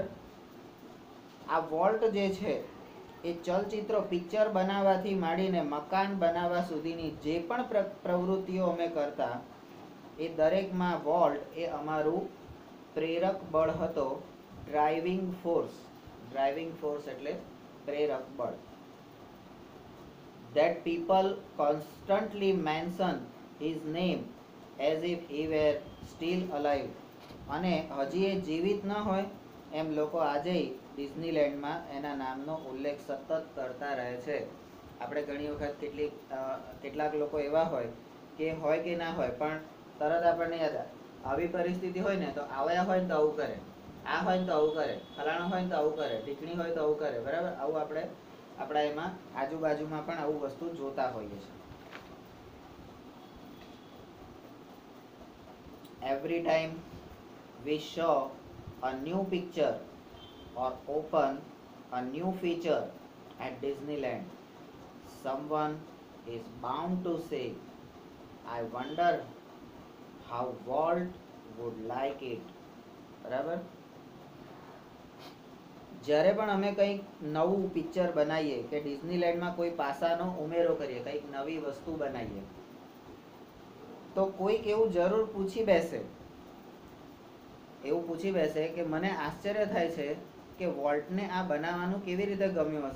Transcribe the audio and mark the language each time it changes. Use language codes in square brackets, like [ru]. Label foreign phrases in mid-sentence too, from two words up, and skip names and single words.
[gu] આ વોલ્ટ જે છે એ ચલચિત્રો પિક્ચર બનાવવાથી માંડીને મકાન બનાવવા સુધીની જે પણ પ્રવૃત્તિઓ અમે કરતા એ દરેકમાં વોલ્ટ એ અમારું પ્રેરક બળ હતો. [en] driving force [gu] એટલે પ્રેરક બળ. [en] That people constantly mention his name as if he were still alive. [gu] અને હજી એ જીવિત ન હોય એમ લોકો આજે ડિઝનીલેન્ડમાં એના નામનો ઉલ્લેખ સતત કરતા રહે છે. આપણે ઘણી વખત કેટલાક લોકો એવા હોય કે ના હોય પણ તરત આપણને યાદ આવે. આવી પરિસ્થિતિ હોય ને તો આવ્યા હોય ને તો આવું કરે, આ હોય ને તો આવું કરે, ફલાણો હોય ને તો આવું કરે, ઢીકણી હોય તો આવું કરે. બરાબર? આવું આપણે આપણા એમાં આજુબાજુમાં પણ આવું વસ્તુ જોતા હોઈએ છીએ. [en] Every time we show a new picture or open a new feature at Disneyland, someone is bound to say, I wonder how Walt would like it. [gu] બરાબર? જ્યારે પણ અમે કંઈક નવું પિક્ચર બનાવીએ કે ડિઝનીલેન્ડમાં કોઈ પાસાનો ઉમેરો કરીએ, કંઈક નવી વસ્તુ બનાવીએ, તો કોઈક એવું જરૂર પૂછી બેસે કે મને આશ્ચર્ય થાય છે કે વોલ્ટને આ બનાવવાનું કેવી રીતે ગમ્યું હશે.